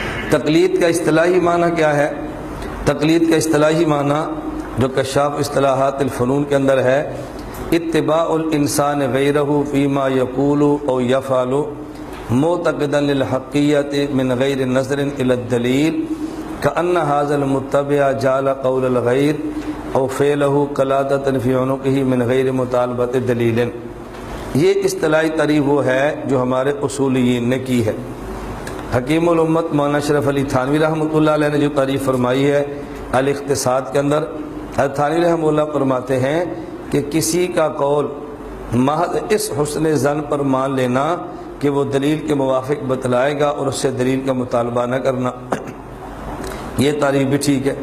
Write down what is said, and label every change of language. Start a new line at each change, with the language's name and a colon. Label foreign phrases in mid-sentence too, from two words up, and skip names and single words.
Urdu: تقلید کا اصطلاحی معنی کیا ہے؟ تقلید کا اصطلاحی معنی جو کشاف اصطلاحات الفنون کے اندر ہے،
Arabic: اتباع الانسان غیرہ فیما یقول او یفعل معتقدا للحقیت من غیر نظر الی الدلیل کأن هذا المتبع جعل قول الغیر او فعلہ قلادۃ فی عنقہ من غیر مطالبۃ دلیل۔
Urdu: یہ اصطلاحی تعریف وہ ہے جو ہمارے اصولیین نے کی ہے۔ حکیم الامت مولانا اشرف علی تھانوی
Arabic: رحمۃ اللہ علیہ
Urdu: نے جو تعریف فرمائی ہے الاقتصاد کے اندر، حضرت تھانوی
Arabic: رحمۃ اللہ
Urdu: فرماتے ہیں کہ کسی کا قول محض اس حسن ظن پر مان لینا کہ وہ دلیل کے موافق بتلائے گا اور اس سے دلیل کا مطالبہ نہ کرنا، یہ تعریف بھی ٹھیک ہے۔